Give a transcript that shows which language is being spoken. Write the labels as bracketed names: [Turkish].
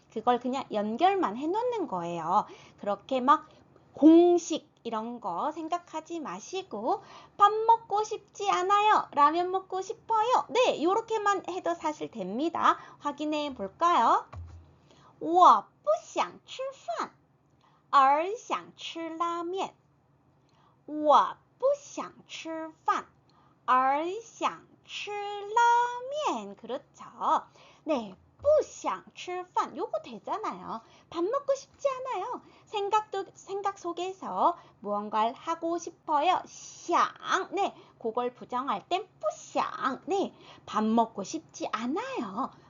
[Korean] 그걸 그냥 연결만 해놓는 거예요. 그렇게 막 공식 이런 거 생각하지 마시고 밥 먹고 싶지 않아요. 라면 먹고 싶어요. 네, 요렇게만 해도 사실 됩니다. 확인해 볼까요? [Chinese] 我不想吃饭而想吃拉面。我不想吃饭而想吃拉面. [Korean] 그렇죠. 네, [Chinese] 不想吃饭 [Korean] 요거 되잖아요. 밥 먹고 싶지 않아요. 생각 속에서 무언가를 하고 싶어요. 想 네, 그걸 부정할 땐 不想 네, 밥 먹고 싶지 않아요.